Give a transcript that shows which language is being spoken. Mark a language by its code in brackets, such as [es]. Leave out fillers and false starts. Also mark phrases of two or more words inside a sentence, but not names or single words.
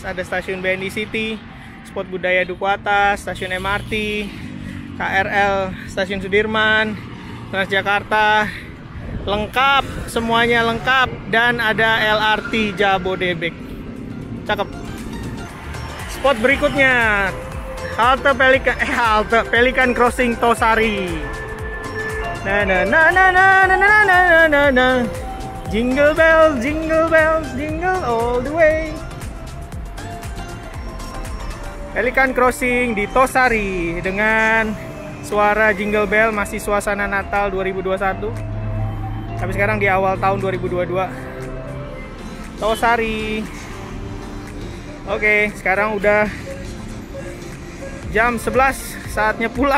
[id] Ada stasiun BNI City, spot budaya Duku Atas, stasiun MRT, KRL, stasiun Sudirman, Transjakarta, lengkap, semuanya lengkap, dan ada LRT Jabodebek. Cakep. Spot berikutnya halte Pelikan Crossing Tosari. Na na na na na na na na na na. [en] Jingle bells, jingle all the way. [id] Pelikan Crossing di Tosari dengan suara [en] jingle bell, [id] masih suasana Natal 2021. Tapi sekarang di awal tahun 2022. Tosari. Oke, sekarang udah jam 11, saatnya pulang.